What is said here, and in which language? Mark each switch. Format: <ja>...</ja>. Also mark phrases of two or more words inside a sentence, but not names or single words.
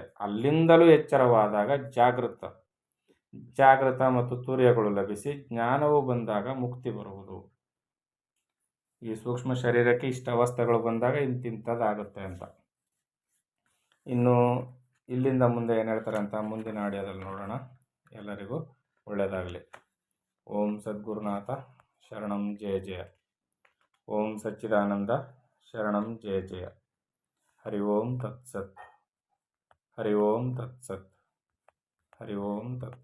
<kn>ಅಲ್ಲಿಂದಲೂ ಎಚ್ಚರವಾದಾಗ ಜಾಗೃತ ಮತ್ತು ತುರ್ಯಗಳು ಲಭಿಸಿ ಜ್ಞಾನವು ಬಂದಾಗ ಮುಕ್ತಿ ಬರುವುದು. ಈ ಸೂಕ್ಷ್ಮ ಶರೀರಕ್ಕೆ ಇಷ್ಟ ಅವಸ್ಥೆಗಳು ಬಂದಾಗ ಇಂತಿಂಥದ್ದಾಗುತ್ತೆ ಅಂತ. ಇನ್ನು ಇಲ್ಲಿಂದ ಮುಂದೆ ಏನು ಹೇಳ್ತಾರೆ ಅಂತ ಮುಂದಿನ ಆಡಿಯೋದಲ್ಲಿ ನೋಡೋಣ. ಎಲ್ಲರಿಗೂ ಒಳ್ಳೆಯದಾಗಲಿ.</kn> <sa>ಓಂ ಸದ್ಗುರುನಾಥ ಶರಣಂ ಜಯ ಜಯ. ಓಂ ಸಚ್ಚಿದಾನಂದ ಶರಣಂ ಜಯ ಜಯ. ಹರಿ ಓಂ ತತ್ಸತ್. ಹರಿ ಓಂ ತತ್ಸತ್. ಹರಿ ಓಂ ತತ್ಸತ್.</sa>